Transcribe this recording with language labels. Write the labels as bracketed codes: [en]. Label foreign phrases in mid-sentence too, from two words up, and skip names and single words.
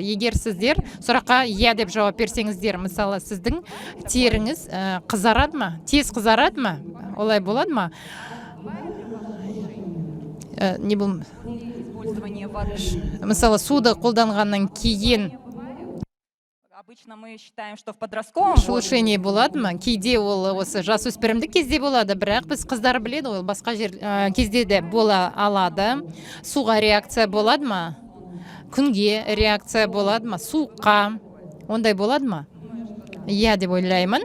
[kk] Егер сіздер сұраққа иә деп жауап берсеңіздер, мысалы сіздің теріңіз қызарады ма, тез қызарады ма, олай болады ма? Мысалы суды қолданғаннан кейін [ru] обычно мы считаем, что в подростковом [kk] шелушение болады ма? Кейде ол осы жасөспірімдік кезде болады, бірақ біз қыздар біледі, ол басқа кезде де бола алады. Суға реакция болады ма? Күнге реакция болады ма? Суыққа ондай болады ма? Иә деп ойлаймын.